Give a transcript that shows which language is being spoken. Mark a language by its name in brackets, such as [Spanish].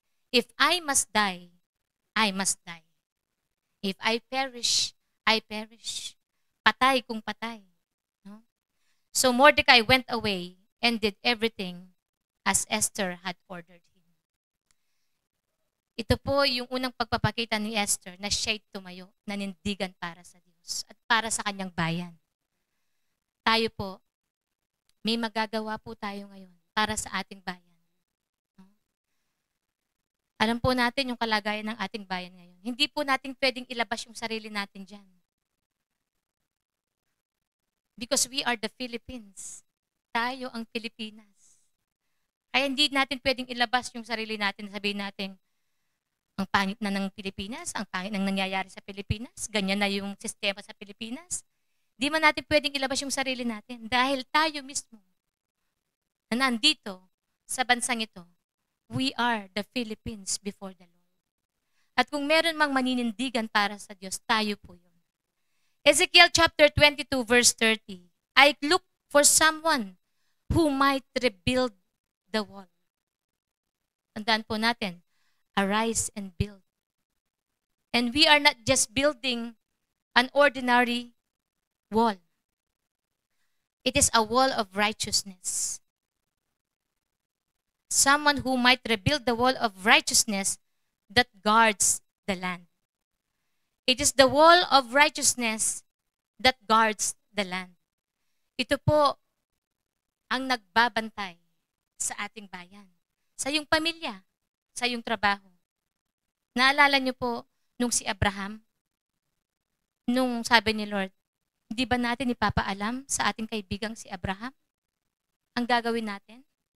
[English] If I must die, I must die. If I perish, I perish. [Filipino] Patay kung patay. [English] No? So Mordecai went away and did everything as Esther had ordered him. [Filipino] Ito po yung unang pagpapakita ni Esther na siya'y tumayo, nanindigan para sa Diyos at para sa kanyang bayan. Tayo po, may magagawa po tayo ngayon para sa ating bayan. No? Alam po natin yung kalagayan ng ating bayan ngayon. Hindi po natin pwedeng ilabas yung sarili natin dyan. [English] Because we are the Philippines. [Filipino] Tayo ang Pilipinas. Kaya hindi natin pwedeng ilabas yung sarili natin. Sabihin natin, ang pangit na ng Pilipinas, ang pangit ng nangyayari sa Pilipinas, ganyan na yung sistema sa Pilipinas. Di man natin pwedeng ilabas yung sarili natin dahil tayo mismo na nandito sa bansang ito, [English] we are the Philippines before the Lord. [Filipino] At kung meron mang maninindigan para sa Diyos, tayo po yun. [English] Ezekiel chapter 22 verse 30, I look for someone who might rebuild the wall. [Filipino] Tandaan po natin, [English] arise and build. And we are not just building an ordinary wall. It is a wall of righteousness. Someone who might rebuild the wall of righteousness that guards the land. It is the wall of righteousness that guards the land. [Filipino] Ito po ang nagbabantay sa ating bayan. Sa iyong pamilya, sa iyong trabaho. Naalala niyo po nung si Abraham, nung sabi ni Lord, hindi ba natin ipapaalam sa ating kaibigang si Abraham ang gagawin natin?